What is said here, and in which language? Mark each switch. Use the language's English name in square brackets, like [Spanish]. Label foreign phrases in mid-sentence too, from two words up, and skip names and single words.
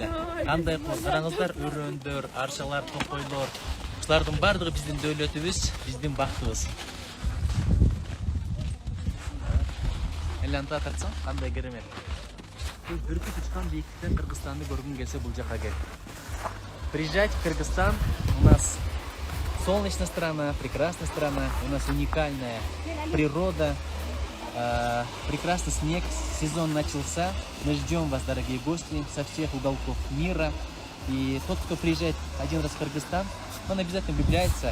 [Kyrgyz] Кандай кылып караңыздар, өрөөөндөр, аршалар, токойлор. Ушулардын баардыгы биздин дөөлөтүбүз, биздин бактыбыз. Эланта тартсаң, кандай керемет. Бүркүт учкан бийиктиктен Кыргызстанды көргүң келсе бул жака кел. [Russian] Приезжайте в Кыргызстан. У нас солнечная страна, прекрасная страна. У нас уникальная природа, прекрасный снег. Сезон начался. Мы ждем вас, дорогие гости, со всех уголков мира. И тот, кто приезжает один раз в Кыргызстан, он обязательно влюбляется.